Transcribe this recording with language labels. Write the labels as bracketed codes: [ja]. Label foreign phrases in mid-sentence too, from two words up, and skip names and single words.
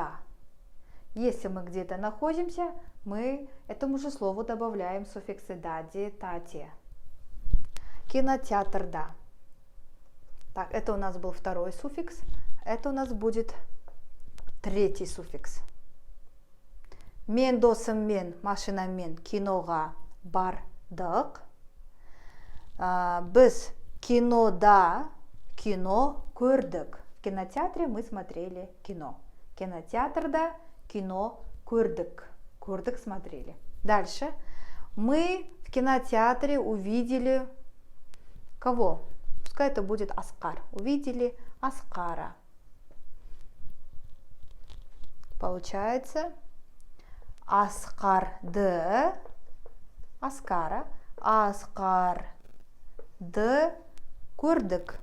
[ru] Если мы где-то находимся, мы этому же слову добавляем суффиксы да, де, та, те. Кинотеатр, да. Так, это у нас был второй суффикс. Это у нас будет третий суффикс. [kk] Мен досыммен, машинамен киноға бардық. Біз кинода кино көрдік. [ru] В кинотеатре мы смотрели кино. [kk] Кинотеатрда кино көрдік. [ru] Көрдік смотрели. Дальше. Мы в кинотеатре увидели кого? Пускай это будет Аскар. Увидели Аскара. [kk] Получается Аскарды, Аскара, Аскарды көрдік.